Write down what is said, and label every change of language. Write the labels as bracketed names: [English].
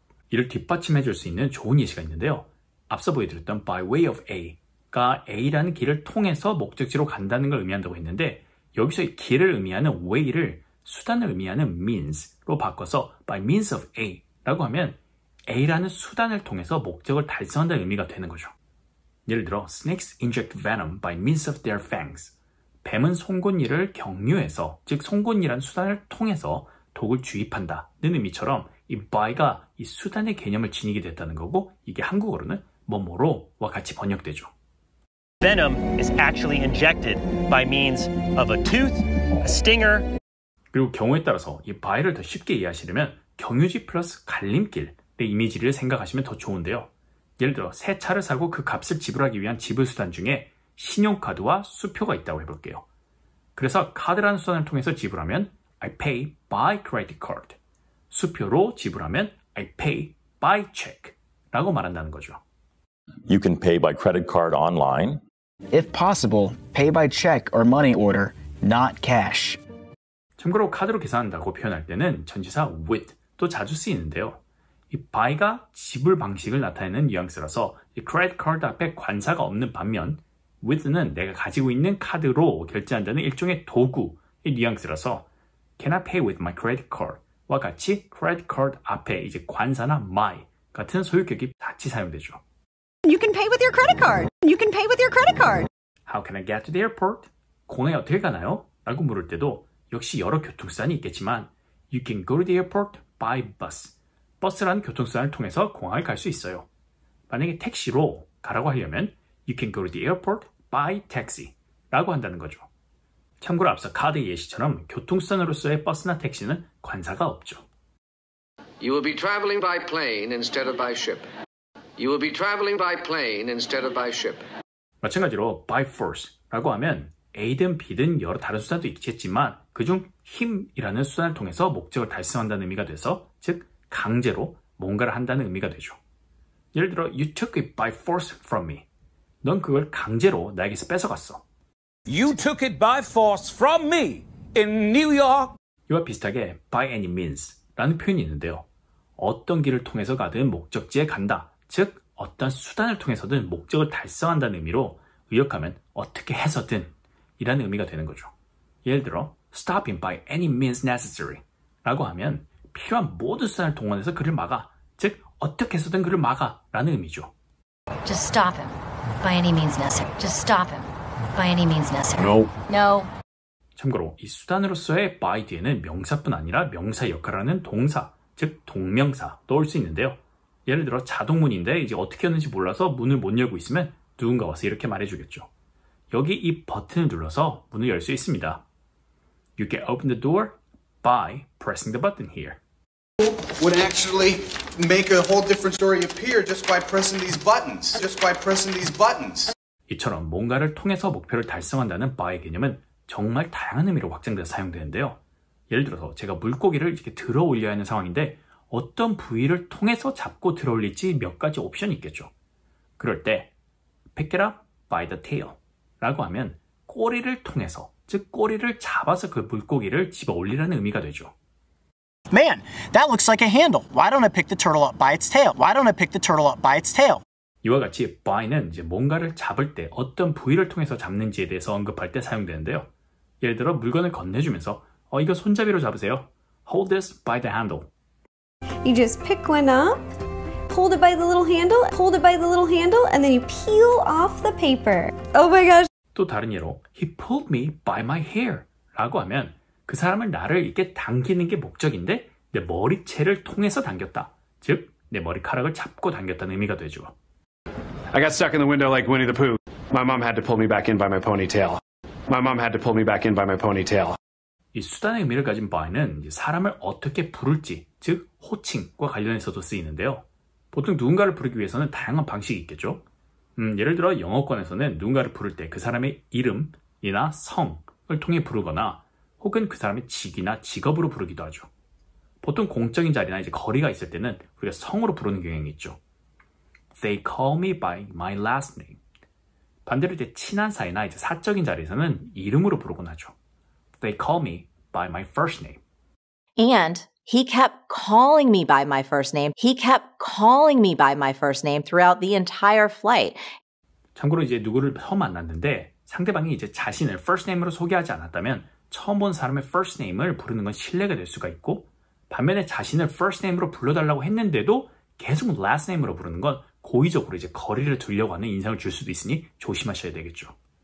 [Korean] 이를 뒷받침해 줄 수 있는 좋은 예시가 있는데요. 앞서 보여드렸던 by way of A가 A라는 길을 통해서 목적지로 간다는 걸 의미한다고 했는데 여기서 이 길을 의미하는 way를 수단을 의미하는 means로 바꿔서 by means of A라고 하면 A라는 수단을 통해서 목적을 달성한다는 의미가 되는 거죠. 예를 들어 [English] Snakes inject venom by means of their fangs. [Korean] 뱀은 송곳니를 경유해서, 즉 송곳니란 수단을 통해서 독을 주입한다는 의미처럼 이 by가 이 수단의 개념을 지니게 됐다는 거고, 이게 한국어로는 뭐뭐로와 같이 번역되죠. [English] Venom is actually injected by means of a tooth, a stinger. [Korean] 그리고 경우에 따라서 이 by를 더 쉽게 이해하시려면 경유지 플러스 갈림길의 이미지를 생각하시면 더 좋은데요. 예를 들어 새 차를 사고 그 값을 지불하기 위한 지불 수단 중에 신용카드와 수표가 있다고 해볼게요. 그래서 카드라는 수단을 통해서 지불하면 [English] I pay by credit card. [Korean] 수표로 지불하면 [English] I pay by check [Korean] 라고 말한다는 거죠. [English] You can pay by credit card online. If possible, pay by check or money order, not cash. [Korean] 참고로 카드로 계산한다고 표현할 때는 전치사 with도 자주 쓰이는데요. 이 by가 지불 방식을 나타내는 뉘앙스라서 이 credit card 앞에 관사가 없는 반면 with는 내가 가지고 있는 카드로 결제한다는 일종의 도구의 뉘앙스라서 [English] Can I pay with my credit card? [Korean] 와 같이 credit card 앞에 이제 관사나 my 같은 소유격이 같이 사용되죠. [English] You can pay with your credit card. You can pay with your credit card. How can I get to the airport? [Korean] 공항에 어떻게 가나요? 라고 물을 때도 역시 여러 교통수단이 있겠지만 [English] You can go to the airport by bus. [Korean] 버스라는 교통수단을 통해서 공항을 갈 수 있어요. 만약에 택시로 가라고 하려면 [English] You can go to the airport by taxi [Korean] 라고 한다는 거죠. 참고로 앞서 카드의 예시처럼 교통수단으로서의 버스나 택시는 관사가 없죠. [English] You will be traveling by plane instead of by ship. You will be traveling by plane instead of by ship. [Korean] 마찬가지로 by force라고 하면 A든 B든 여러 다른 수단도 있겠지만 그중 힘이라는 수단을 통해서 목적을 달성한다는 의미가 돼서 즉 강제로 뭔가를 한다는 의미가 되죠. 예를 들어 [English] You took it by force from me. [Korean] 넌 그걸 강제로 나에게서 뺏어갔어. [English] You took it by force from me in New York. [Korean] 이와 비슷하게 by any means 라는 표현이 있는데요. 어떤 길을 통해서 가든 목적지에 간다. 즉 어떤 수단을 통해서든 목적을 달성한다는 의미로 의역하면 어떻게 해서든 이라는 의미가 되는 거죠. 예를 들어 [English] stop him by any means necessary [Korean] 라고 하면 필요한 모든 수단을 동원해서 그를 막아. 즉 어떻게 해서든 그를 막아 라는 의미죠. [English] Just stop him by any means necessary. Just stop him by any means necessary. No. No. [Korean] 참고로 이 수단으로서의 by 뒤에는 명사뿐 아니라 명사의 역할을 하는 동사, 즉 동명사 넣을 수 있는데요. 예를 들어 자동문인데 이제 어떻게 하는지 몰라서 문을 못 열고 있으면 누군가 와서 이렇게 말해주겠죠. 여기 이 버튼을 눌러서 문을 열 수 있습니다. [English] You can open the door by pressing the button here. Would actually make a whole different story appear just by pressing these buttons. Just by pressing these buttons. [Korean] 이처럼 뭔가를 통해서 목표를 달성한다는 by의 개념은 정말 다양한 의미로 확장돼서 사용되는데요. 예를 들어서 제가 물고기를 이렇게 들어 올려야 하는 상황인데 어떤 부위를 통해서 잡고 들어 올릴지 몇 가지 옵션이 있겠죠. 그럴 때 [English] pick it up by the tail [Korean] 라고 하면 꼬리를 통해서, 즉 꼬리를 잡아서 그 물고기를 집어 올리라는 의미가 되죠. [English] Man, that looks like a handle. Why don't I pick the turtle up by its tail? Why don't I pick the turtle up by its tail? [Korean] 이와 같이 by는 이제 뭔가를 잡을 때 어떤 부위를 통해서 잡는지에 대해서 언급할 때 사용되는데요. 예를 들어 물건을 건네주면서 이거 손잡이로 잡으세요. [English] Hold this by the handle. You just pick one up, hold it by the little handle, hold it by the little handle, and then you peel off the paper. Oh my gosh. [Korean] 또 다른 예로 [English] He pulled me by my hair [Korean] 라고 하면 그 사람을 나를 이렇게 당기는 게 목적인데 내 머리채를 통해서 당겼다. 즉 내 머리카락을 잡고 당겼다는 의미가 되죠. [English] I got stuck in the window like Winnie the Pooh. My mom had to pull me back in by my ponytail. My mom had to pull me back in by my ponytail. [Korean] 이 수단의 의미를 가진 by는 사람을 어떻게 부를지, 즉 호칭과 관련해서도 쓰이는데요. 보통 누군가를 부르기 위해서는 다양한 방식이 있겠죠. 예를 들어 영어권에서는 누군가를 부를 때 그 사람의 이름이나 성을 통해 부르거나 혹은 그 사람의 직이나 직업으로 부르기도 하죠. 보통 공적인 자리나 이제 거리가 있을 때는 우리가 성으로 부르는 경향이 있죠. [English] They call me by my last name. [Korean] 반대로 이제 친한 사이나 이제 사적인 자리에서는 이름으로 부르곤 하죠. [English] They call me by my first name. And he kept calling me by my first name. He kept calling me by my first name throughout the entire flight. [Korean] 참고로 이제 누구를 처음 만났는데 상대방이 이제 자신을 first name으로 소개하지 않았다면 처음 본 사람의 first name을 부르는 건 신뢰가 될 수가 있고 반면에 자신을 first name으로 불러달라고 했는데도 계속 last name으로 부르는 건 고의적으로 이제 거리를 두려고 하는 인상을 줄 수도 있으니 조심하셔야 되겠죠.